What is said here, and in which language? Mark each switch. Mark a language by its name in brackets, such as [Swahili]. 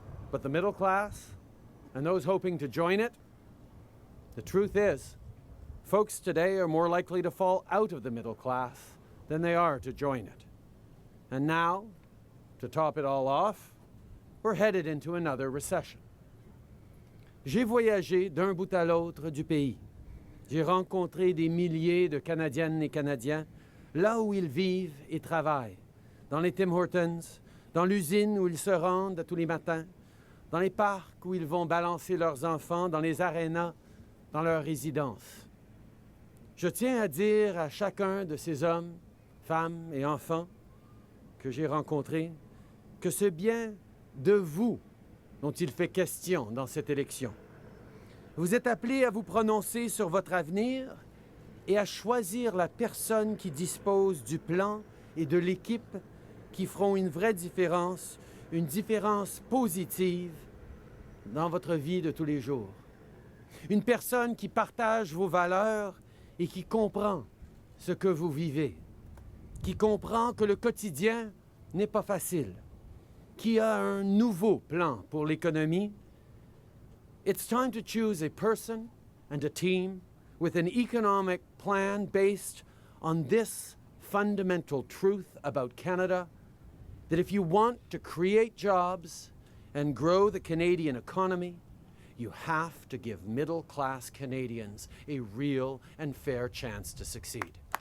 [English] But the middle class and those hoping to join it, the truth is, folks today are more likely to fall out of the middle class than they are to join it. And now, to top it all off, we're headed into another recession. [French] J'ai voyagé d'un bout à l'autre du pays. J'ai rencontré des milliers de Canadiennes et Canadiens là où ils vivent et travaillent, dans les Tim Hortons, dans l'usine où ils se rendent tous les matins, dans les parcs où ils vont balancer leurs enfants, dans les arénas, dans leurs résidences. Je tiens à dire à chacun de ces hommes, femmes et enfants que j'ai rencontrés que c'est bien de vous dont il fait question dans cette élection. Vous êtes appelés à vous prononcer sur votre avenir et à choisir la personne qui dispose du plan et de l'équipe qui feront une vraie différence, une différence positive dans votre vie de tous les jours. Une personne qui partage vos valeurs et qui comprend ce que vous vivez, qui comprend que le quotidien n'est pas facile, qui a un nouveau plan pour l'économie. [English] It's time to choose a person and a team with an economic plan based on this fundamental truth about Canada, that if you want to create jobs and grow the Canadian economy, you have to give middle-class Canadians a real and fair chance to succeed.